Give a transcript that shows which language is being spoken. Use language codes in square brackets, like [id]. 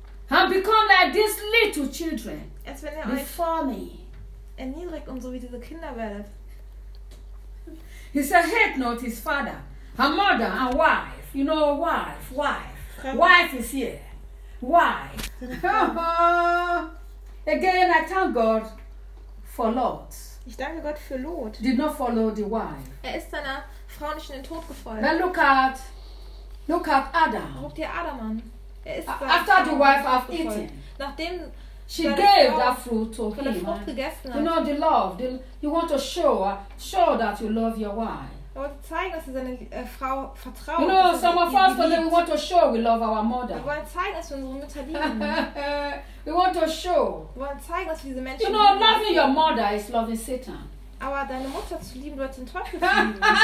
[en] And become like these little children. [de] Als wenn ihr [en] before [de] euch [en] me. [de] Erniedrigt und so wie diese Kinder werdet. [en] He said, hate not his father, her mother, and wife. You know, wife. Wife is here. Wife. Again, I thank God for Lot. [de] Ich danke Gott für Lot. [en] Did not follow the wife. [de] Er ist seiner Frau nicht in den Tod gefolgt. [en] Now look at Adam. [de] Guck dir Adam an. [en] After the wife has eaten, [de] nachdem [en] she gave that fruit to him, [de] von der Frucht gegessen hat. [en] You know the love. You want to show that you love your wife. [de] Er wollte zeigen, dass er seine Frau vertraut. [en] You know, some of us don't even want to show we love our mother. [de] Wir wollen zeigen, dass wir unsere Mütter lieben. [en] We want to show. [de] Wir wollen zeigen, dass wir diese Menschen [en] lieben. You know, loving your mother is loving Satan. [de] Aber deine Mutter zu lieben, bedeutet den Teufel zu lieben.